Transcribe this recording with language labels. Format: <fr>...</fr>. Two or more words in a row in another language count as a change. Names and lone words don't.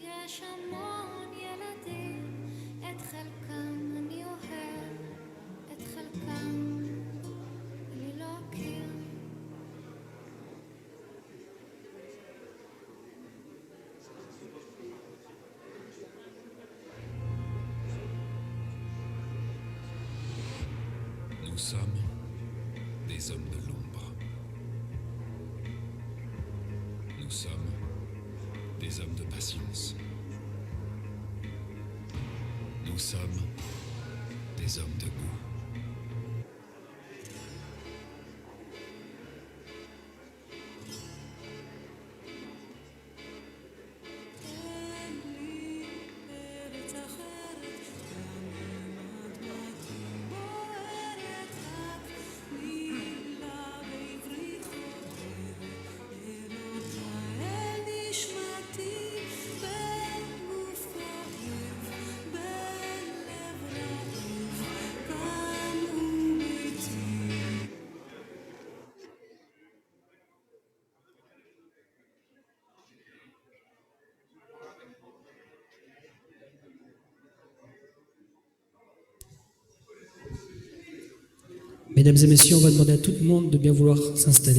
<he>יש המון ילדים, את חלקם אני אוהב, את חלקם אני לא אכיר.</he> <fr>Nous sommes des hommes de l'ombre. Nous sommes des hommes de patience. Nous sommes des hommes de goût.</fr> <he>אין לי ארץ אחרת, גם אם אדמתי בוערת, רק מילה בעברית חודרת, אלוהי אל נשמתי, בין גוף אוהב, בין לב רעב, כאן הוא ביתי.</he> <fr>Mesdames et messieurs, on va demander à tout le monde de bien vouloir s'installer.</fr>